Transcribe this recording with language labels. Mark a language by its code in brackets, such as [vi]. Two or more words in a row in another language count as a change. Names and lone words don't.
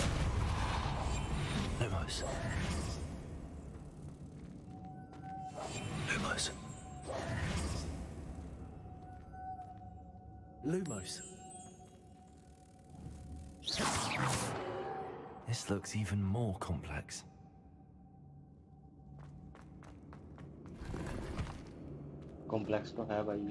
[en] Lumos. Lumos. Lumos. This looks even more complex. [hi] कॉम्प्लेक्स तो है भाई।